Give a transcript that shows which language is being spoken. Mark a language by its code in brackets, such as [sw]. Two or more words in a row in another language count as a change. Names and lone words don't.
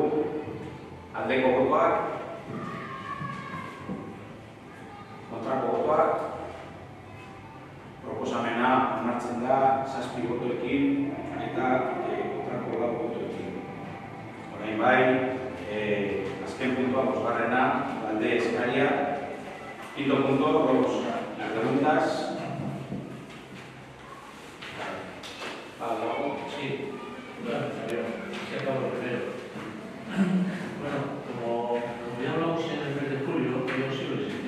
[eu] Aldeko botoak, kontrako botoak, proposamena onartzen da 7 botoekin eta kontrako 4 botoekin. Orain bai, azken puntua, 5garrena, alde eskaria. [es] 5. punto, las preguntas. Sí, bueno, se acabó lo primero. Bueno, como ya hablamos en el mes de julio, yo sigo existiendo.